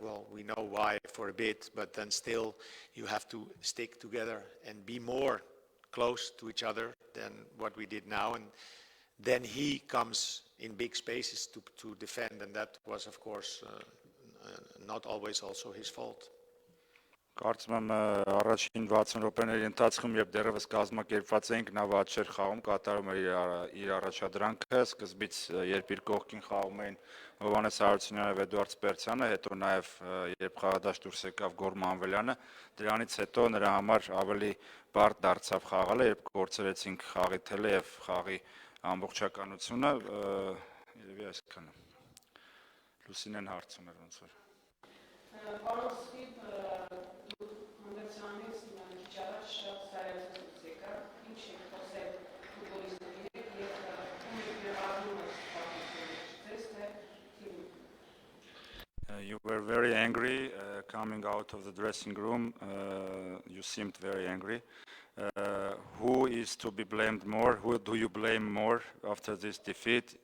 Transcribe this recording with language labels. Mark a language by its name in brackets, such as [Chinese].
[English] Well, we know why for a bit, but then still you have to stick together and be more close to each other than what we did now. And then he comes in big spaces to defend, and that was, of course, not always also his fault. [Armenian] Կարծում եմ առաջին 60 րոպեների ընթացքում, երբ դեռևս կազմակերպված էինք, նա վատ չէր խաղում, կատարում էր իր առաջադրանքը, սկզբից երբ իր կողքին խաղում էին Հովհաննես Հարությունյանը եւ Էդուարդ Սպերցյանը, հետո նաեւ երբ խաղադաշտ դուրս եկավ Գոր Մանվելյանը, դրանից հետո նրա համար ավելի բարդ դարձավ խաղալը, երբ կորցրեցինք խաղի թելը եւ խաղի ամբողջականությունը, երևի այսքանը։ Լուսինեն հարց ուներ ոնց որ։ Պարոն Սխիպը, հանդեսյանից քիչ առաջ շատ սարյացած եկա, ինչ եք խոսել ֆուտբոլիստների հետ եւ ում եք ներառնում այս պատմությունից, թե թիմին։ [English] You were very angry coming out of the dressing room. You seemed very angry. Who is to be blamed more? Who do you blame more after this defeat?